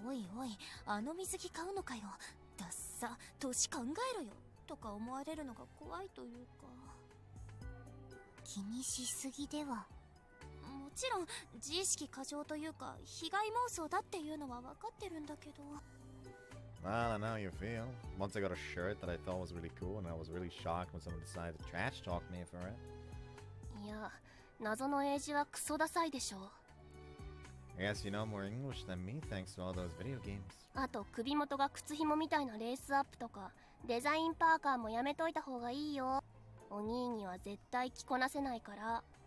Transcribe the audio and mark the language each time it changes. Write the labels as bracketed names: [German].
[Japanese] おいおい、あの水着買うのかよ。ダッサ、年考えろよ。とか思われるのが怖いというか。気にしすぎでは。もちろん、自意識過剰というか、被害妄想だっていうのは分かってるんだけど。 [English] Well, I know how you feel. Once I got a shirt that I thought was really cool, and I was really shocked when someone decided to trash talk me for it. [Japanese] いや、謎の英字はクソダサいでしょ。 [English] I guess you know more English than me thanks to all those video games. [Japanese] あと首元が靴紐みたいなレースアップとかデザインパーカーもやめといた方がいいよ。お兄には絶対着こなせないから。